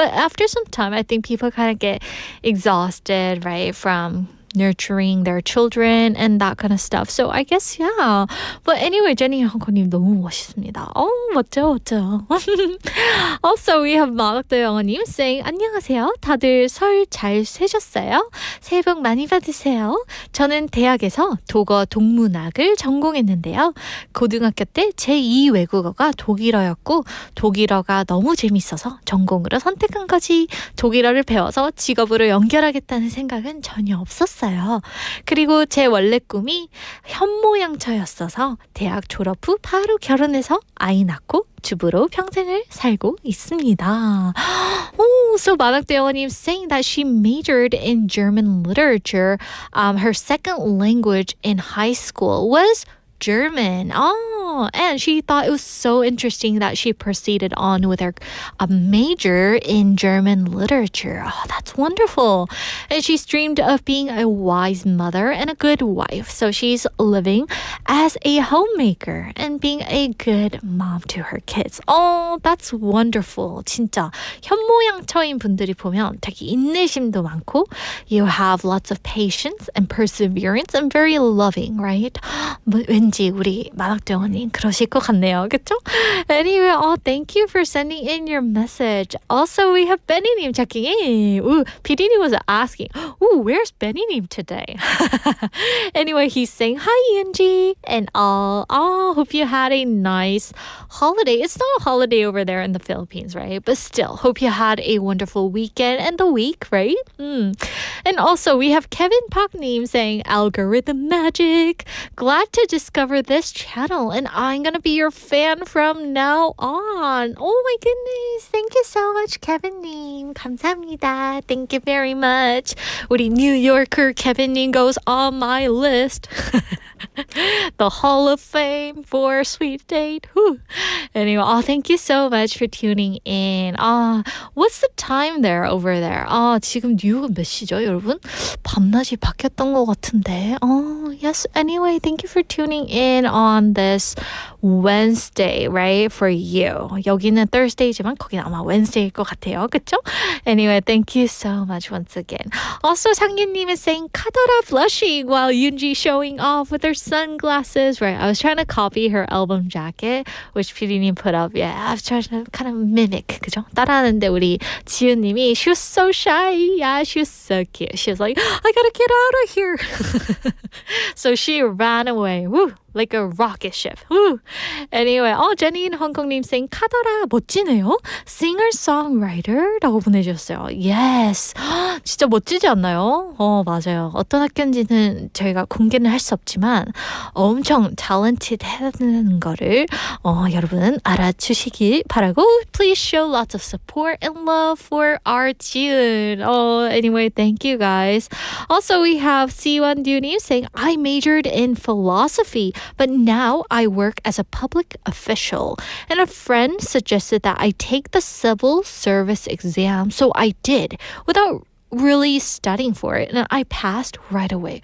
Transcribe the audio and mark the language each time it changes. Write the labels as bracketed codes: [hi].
[en] But after some time, I think people kind of get exhausted, right, from nurturing their children and that kind of stuff. So I guess, yeah. But anyway, Jenny 형님 [ko] 너무 멋있습니다. 멋져. [en] Also, we have 마각도 영어님 saying, [ko] 안녕하세요. 다들 설 잘 쇠셨어요? 새해 복 많이 받으세요. 저는 대학에서 독어 동문학을 전공했는데요. 고등학교 때 제2 외국어가 독일어였고 독일어가 너무 재밌어서 전공으로 선택한 거지. 독일어를 배워서 직업으로 연결하겠다는 생각은 전혀 없었어요. 그리고 제 원래 꿈이 현모양처였어서 대학 졸업 후 바로 결혼해서 아이 낳고 주부로 평생을 살고 있습니다. [en] So 마낙대 영어님 saying that she majored in German literature. Her second language in high school was German. Oh, and she thought it was so interesting that she proceeded on with her major in German literature. Oh, that's wonderful. And she's dreamed of being a wise mother and a good wife. So she's living as a homemaker and being a good mom to her kids. Oh, that's wonderful. [ko] 진짜 현모양처인 분들이 보면 되게 인내심도 많고 [en] you have lots of patience and perseverance and very loving, right? [ko] 왠지 우리 만학대원님 그러실 것 같네요. 그쵸? [en] Anyway, thank you for sending in your message. Also, we have Benny님 checking in. Ooh, PD님 was asking, ooh, where's Benny님 today? Anyway, he's saying, hi, Angie. And hope you had a nice holiday. It's not a holiday over there in the Philippines, right? But still, hope you had a wonderful weekend and the week, right? And also, we have Kevin Paknim saying, algorithm magic. Glad to discover this channel, and I'm gonna be your fan from now on. Oh my goodness. Thank you so much, Kevin님. [ko] 감사합니다. [en] Thank you very much. 우리 New Yorker Kevin님 goes on my list. The Hall of Fame for Sweet Date. Whew. Anyway, thank you so much for tuning in. What's the time there over there? [ko] 지금 뉴욕은 몇 시죠, 여러분? 밤낮이 바뀌었던 것 같은데. [en] Yes. Anyway, thank you for tuning in on this Wednesday, right? For you. [ko] 여기는 Thursday지만 거기는 아마 Wednesday일 것 같아요. 그쵸? [en] Anyway, thank you so much once again. Also, 상윤님 is saying, 카더라 blushing while Yoonji showing off with her sunglasses. Right, I was trying to copy her album jacket, which PD님 put up. Yeah, I was trying to kind of mimic. [ko] 그죠? 따라하는데 우리 지은님이, [en] she was so shy. Yeah, she was so cute. She was like, I gotta get out of here. So she ran away. Woo! Like a rocket ship. Woo. Anyway, Jenny in 홍콩님 saying [ko] 카더라 멋지네요. Singer-songwriter라고 보내주셨어요. Yes. 진짜 멋지지 않나요? 맞아요. 어떤 학교인지는 저희가 공개는 할 수 없지만 엄청 talented하다는 거를 여러분 알아주시길 바라고 [en] please show lots of support and love for our Jieun. Anyway, thank you guys. Also, we have C1 Dunim saying I majored in philosophy, but now I work as a public official. And a friend suggested that I take the civil service exam, so I did without really studying for it, and I passed right away.